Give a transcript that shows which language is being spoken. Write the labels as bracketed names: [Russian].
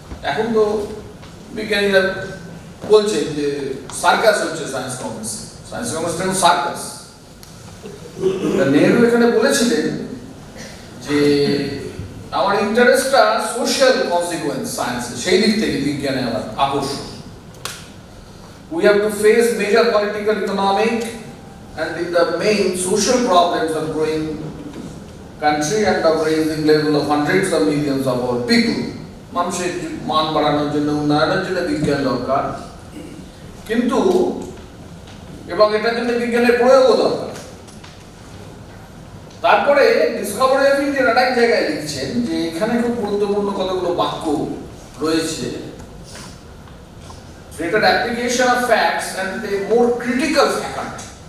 [Bangla] এখন তো বিজ্ঞানীরা বলছে যে সার্কাস হচ্ছে সায়েন্স কংগ্রেস, সায়েন্স কংগ্রেস এখন সার্কাস। নেহেরু এখানে বলেছিলেন যে আমার ইন্টারেস্টটা সোশ্যাল কনসিকুয়েন্স সায়েন্স, সেই দিক থেকে বিজ্ঞানে আমার আকর্ষণ। [English] We have to face major political, economic and in the main social problems of growing country and of raising level of hundreds of millions of our people. [Bangla] মানুষের মান বাড়ানোর জন্য, উন্নয়নের জন্য বিজ্ঞান দরকার, কিন্তু এবং এটার জন্য বিজ্ঞানের প্রয়োগও দরকার। তারপরে ডিসকভারি অফ ইন্ডিয়ার আরেক জায়গায় লিখছেন যে এখানে খুব গুরুত্বপূর্ণ কতগুলো বাক্য রয়েছে, [English] greater application of facts and a more critical faculty.